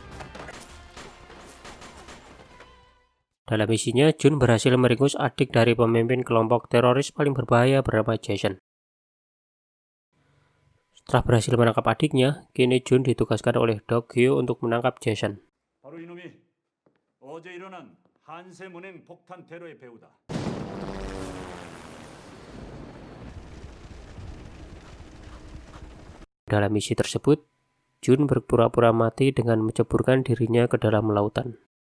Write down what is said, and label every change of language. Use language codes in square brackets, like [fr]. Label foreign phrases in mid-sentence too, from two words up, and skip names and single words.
[id] Dalam misinya, Jun berhasil meringkus adik dari pemimpin kelompok teroris paling berbahaya bernama Jason. Setelah berhasil menangkap adiknya, kini Jun ditugaskan oleh Dokyo untuk menangkap Jason. [ko] 바로 이놈이 어제 일어난 한샘은행 폭탄 테러의 배우다. [id] Dalam misi tersebut, Jun berpura-pura mati dengan menceburkan dirinya ke dalam lautan.